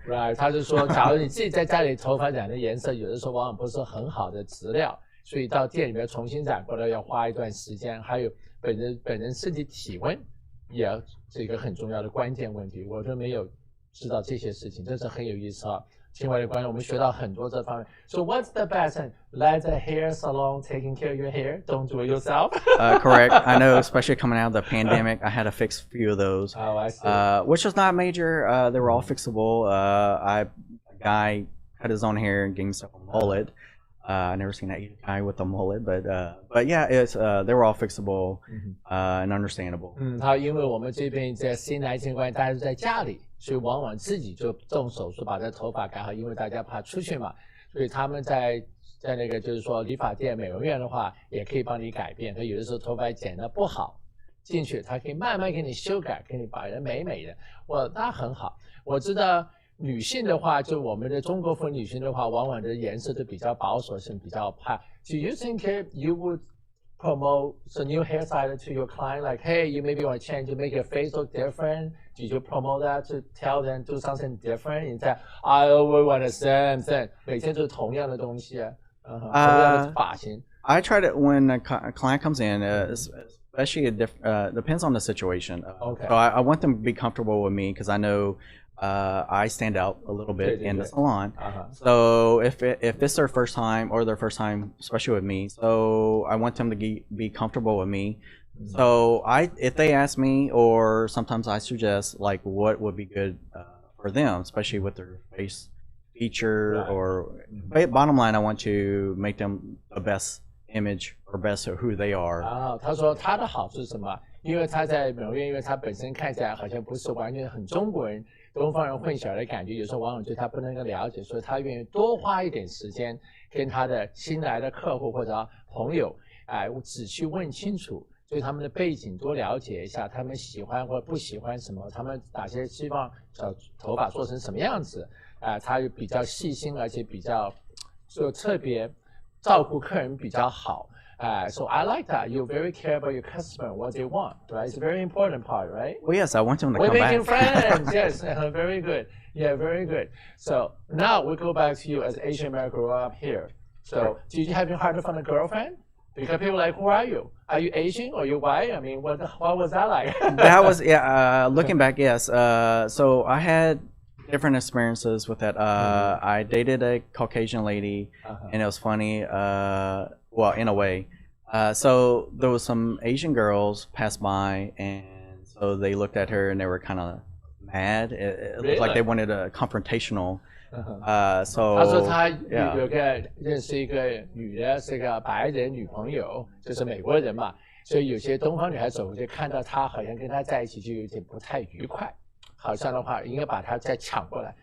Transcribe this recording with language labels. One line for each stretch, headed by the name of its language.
Chinese: Right， 他就说，假如你自己在家里头发染的颜色，有的时候往往不是很好的质料，所以到店里面重新染过来要花一段时间。还有本人身体体温也是一个很重要的关键问题，我都没有知道这些事情，真是很有意思啊。亲爱的观众，我们学到很多这方面。
English: So what's the best? Let the hair salon taking care of your hair. Don't do it yourself. Correct. I know, especially coming out of the pandemic, I had to fix a few of those. Oh, I see. Which was not major. They were all fixable. A guy cut his own hair and gave himself a mullet. I never seen that guy with a mullet, but yeah, it's they were all fixable and understandable.
Chinese: 他因为我们这边在新来情况，大家都在家里，所以往往自己就动手术把这头发改好，因为大家怕出去嘛，所以他们在那个就是说理发店、美容院的话，也可以帮你改变。所以有的时候头发剪得不好，进去他可以慢慢给你修改，给你把人美美的。那很好。我知道女性的话，就我们的中国妇女性的话，往往的颜色都比较保守性，比较怕。
English: Do you think you would promote a new hairstyle to your client? Like, hey, you maybe want to change, you make your face look different. Did you promote that to tell them do something different? Instead, I always want the same thing.
Chinese: 每天都是同样的东西啊，同样的发型。
English: I try to when a client comes in, especially depends on the situation. Okay. So I want them to be comfortable with me because I know I stand out a little bit in the salon. So if this is their first time or their first time, especially with me, so I want them to be comfortable with me. So if they ask me, or sometimes I suggest like what would be good for them, especially with their face feature but bottom line, I want to make them the best image or best of who they are.
Chinese: 他说他的好处是什么？因为他在美容院，因为他本身看起来好像不是完全很中国人、东方人混淆的感觉，有时候往往对他不能够了解，所以他愿意多花一点时间跟他的新来的客户或者朋友，仔细问清楚，对他们的背景多了解一下，他们喜欢或不喜欢什么，他们哪些希望头发做成什么样子，他比较细心，而且比较就特别照顾客人比较好。
English: So I like that. You very care about your customer, what they want, right? It's a very important part, right? Well, yes, I want them to We're come making back. friends. Yes, very good. Yeah, very good. So now we go back to you as Asian American grow up here. So did you have hard to find a girlfriend? Because people are like, who are you? Are you Asian or you white? I mean, what was that like? That was looking back, yes. So I had different experiences with that. I dated a Caucasian lady, and it was funny. Well, in a way. So there was some Asian girls passed by, and so they looked at her and they were kind of mad. It looked like they wanted a confrontational. So
Chinese: 他说他
English: yeah.
Chinese: 有个认识一个女的，是个白人女朋友，就是美国人嘛，所以有些东方女孩走过去看到他，好像跟他在一起就有点不太愉快。好像的话，应该把他再抢过来。